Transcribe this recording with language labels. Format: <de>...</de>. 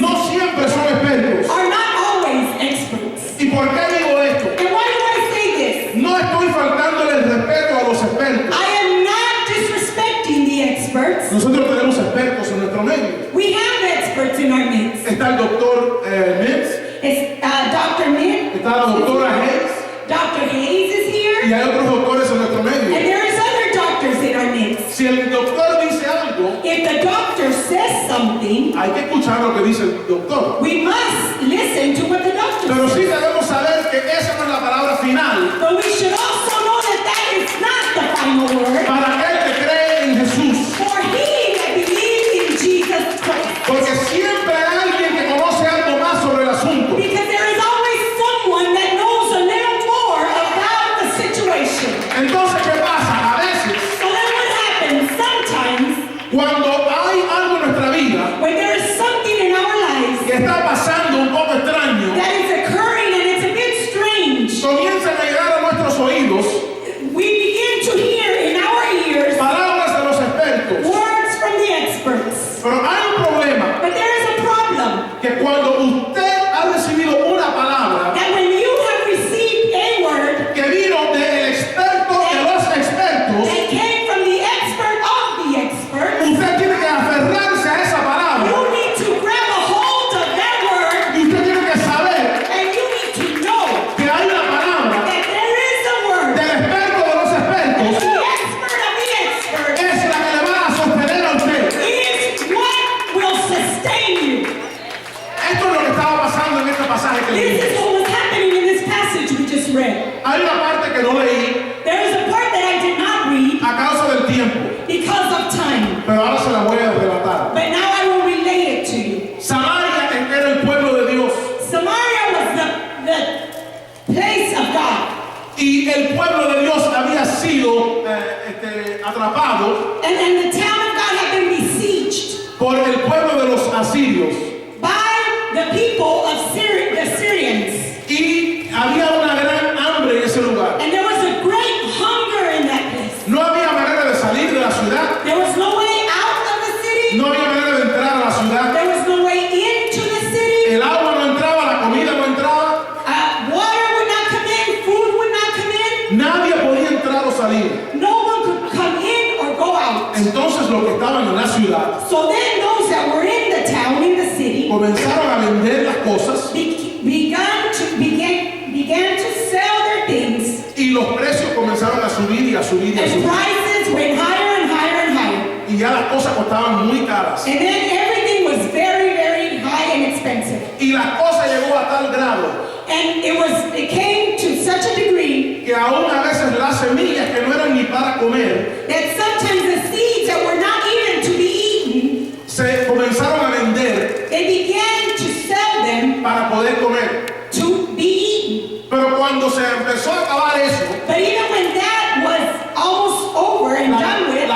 <es>no siempre son expertos.</es> <en>are not always experts.</en> <es>¿Y por qué digo esto?</es> <en>And why do I say this?</en> <es>No estoy faltándole el respeto a los expertos.</es> <en>I am not disrespecting the experts.</en> <es>Nosotros tenemos expertos en nuestro medio.</es> <en>We have experts in our midst.</en> <es>Está el doctor Mitz,</es> <en>It's Dr. Mitt,</en> <es>está la doctora Hayes</es> <en>Dr. Hayes is</en> <es>y</es> <en>here,</en> <es>hay otros doctores en nuestro</es> <en>and</en> <es>medio.</es> <en>there is other doctors in our midst.</en> <es>Si el doctor dice algo,</es> <en>If the doctor says something,</en> <es>hay que escuchar lo que dice el doctor.</es> <en>we must listen to what the doctor</en> <es>Pero</es> <en>says.</en> <es>sí debemos saber que esa no es la palabra final</es> <en>But we should also know that that is not the final word</en> <es>para aquel que cree en Jesús.</es> <en>for he that believes in Jesus Christ.</en> <es>Porque siempre hay alguien que conoce algo más sobre el asunto.</es> <en>Because there is always someone that knows a little more about the situation.</en> <es>Entonces, ¿qué pasa? A veces,</es> <en>So then what happens sometimes</en> <es>cuando hay algo en nuestra vida</es> <en>when there is something in our lives</en> <es>que está pasando un poco extraño,</es> <en>that is occurring and it's a bit strange,</en> <es>comienzan a llegar a nuestros oídos</es> <en>we begin to hear in our ears</en> <es>palabras de los expertos.</es> <en>words from the experts.</en> <es>Pero hay un problema,</es> <en>But there is a problem</en> <es>que cuando usted ha recibido una palabra</es> <en>that when you have received a word</en> <es>que vino del experto de los expertos,</es> <en>that came from the expert of the expert,</en> <es>usted tiene que aferrarse a esa palabra</es> <en>you need to grab a hold of that word</en> <es>y usted tiene que saber</es> <en>and you need to know</en> <es>que hay una palabra</es> <en>that there is a word.</en> <es>del experto de los expertos</es> <en>The expert of the expert</en> <es>es la que le va a sostener a usted.</es> <en>is what will sustain you.</en> <es>Esto es lo que estaba pasando en este pasaje que</es> <en>This</en> <es>leí.</es> <en>is what was happening in this passage we just read.</en> <es>Hay una parte que no leí</es> <en>There is a part that I did not read</en> <es>a causa del tiempo,</es> <en>because of time,</en> <es>pero ahora se la voy a relatar.</es> <en>but now I will relate it to you.</en> <es>Samaria era el pueblo de Dios</es> <en>Samaria was the place of God,</en> <es>y el pueblo de Dios había sido atrapado</es> <en>and the town of God had been besieged</en> <es>por el pueblo de los asirios</es> <en>by the people of the Syrians.</en> <es>y había una gran hambre en ese lugar.</es> <en>And there was a great hunger in that place.</en> <es>No había manera de salir de la ciudad,</es> <en>There was no way out of the city.</en> <es>no había manera de entrar a la ciudad.</es> <en>There was no way into the city.</en> <es>El agua no entraba, la comida no entraba,</es> <en>Water would not come in. Food would not come in.</en> <es>nadie podía entrar o salir.</es> <en>No one could come in or go out.</en> <es>Entonces los que estaban en la ciudad</es> <en>So then those that were in the town, in the city,</en> <es>comenzaron a vender las cosas</es> <en>began to sell their things.</en> <es>y los precios comenzaron a subir y a subir y a</es> <en>And</en> <es>subir.</es> <en>prices went higher and higher and higher.</en> <es>Y ya las cosas costaban muy caras.</es> <en>And then everything was very, very high and expensive.</en> <es>Y la cosa llegó a tal grado</es> <en>And it came to such a degree</en> <es>que aún a veces las semillas que no eran ni para comer</es> <en>that sometimes the seeds that were not even to be eaten,</en> <es>se comenzaron a vender</es> <en>they began to sell them</en> <es>para poder comer.</es> <en>to be eaten.</en> <es>Pero cuando se empezó a acabar eso,</es> <en>But even when that was almost over and done with,</en>